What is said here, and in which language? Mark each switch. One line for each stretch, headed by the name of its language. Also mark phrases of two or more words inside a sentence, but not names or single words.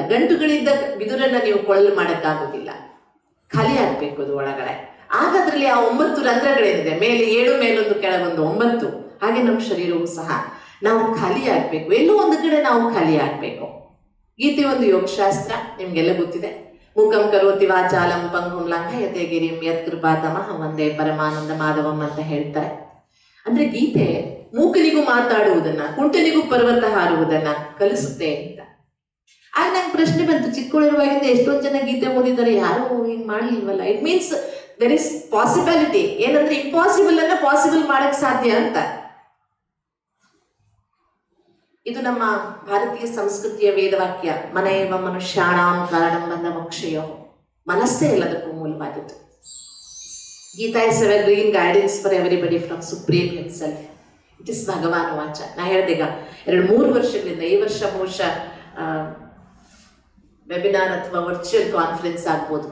Kannada: ಗಂಟುಗಳಿಂದ ಬಿದುರನ್ನ ನೀವು ಕೊಳಲು ಮಾಡಕ್ಕಾಗೋದಿಲ್ಲ. ಖಾಲಿ ಆಗ್ಬೇಕು ಅದು ಒಳಗಡೆ. ಆಗ ಅದ್ರಲ್ಲಿ ಆ 9 ರಂಧ್ರಗಳೇನಿದೆ, ಮೇಲೆ 7, ಮೇಲೊಂದು ಕೆಳಗೊಂದು 9, ಹಾಗೆ ನಮ್ಮ ಶರೀರವೂ ಸಹ ನಾವು ಖಾಲಿ ಆಗ್ಬೇಕು. ಎಲ್ಲೋ ಒಂದು ಕಡೆ ನಾವು ಖಾಲಿ ಆಗ್ಬೇಕು. ಗೀತೆ ಒಂದು ಯೋಗಶಾಸ್ತ್ರ, ನಿಮ್ಗೆಲ್ಲ ಗೊತ್ತಿದೆ.
Sanskrit: ಮೂಕಂ ಕರೋತಿ ವಾಚಾಲಂ ಪಂಗುಂ ಲಂಘಯತೆ ಗಿರಿಂ ಯತ್ ಕೃಪಾತಮಃ ವಂದೇ ಪರಮಾನಂದ ಮಾಧವಂ
Kannada: ಅಂತ ಹೇಳ್ತಾರೆ. ಅಂದ್ರೆ ಗೀತೆ ಮೂಕನಿಗೂ ಮಾತಾಡುವುದನ್ನ, ಕುಂಟನಿಗೂ ಪರ್ವತ ಹಾರುವುದನ್ನ ಕಲಿಸುತ್ತೆ ಅಂತ. ಆಗ ನಂಗೆ ಪ್ರಶ್ನೆ ಬಂತು, ಚಿಕ್ಕವಳಿರುವಾಗಿಂದ ಎಷ್ಟೊಂದು ಜನ ಗೀತೆ ಓದಿದ್ದಾರೆ, ಯಾರು ಹಿಂಗ್ ಮಾಡ್ಲಿಲ್ವಲ್ಲ.
English: it means there is possibility.
Kannada: ಏನಂದ್ರೆ ಇಂಪಾಸಿಬಲ್ ಅನ್ನ ಪಾಸಿಬಲ್ ಮಾಡಕ್ ಸಾಧ್ಯ ಅಂತ. ಇದು ನಮ್ಮ ಭಾರತೀಯ ಸಂಸ್ಕೃತಿಯ ವೇದವಾಕ್ಯ.
Sanskrit: ಮನಯೇವ ಮನುಷ್ಯಾಣಾಂ ಕಾರಣಂ ಬಂಧ ಮೋಕ್ಷಯೋ.
Kannada: ಮನಸ್ಸೇ ಎಲ್ಲದಕ್ಕೂ ಮೂಲವಾಗಿತ್ತು.
English: Gita is a green guidance for everybody from supreme himself. it is
Sanskrit: ಭಗವಾನ್ ವಾಚ.
Kannada: ನಾ ಹೇಳ್ದೀಗ 2-3 ವರ್ಷಗಳಿಂದ, ಈ ವರ್ಷ ಬಹುಶಃ ವೆಬಿನಾರ್ ಅಥವಾ
English: virtual conference
Kannada: ಆಗ್ಬೋದು.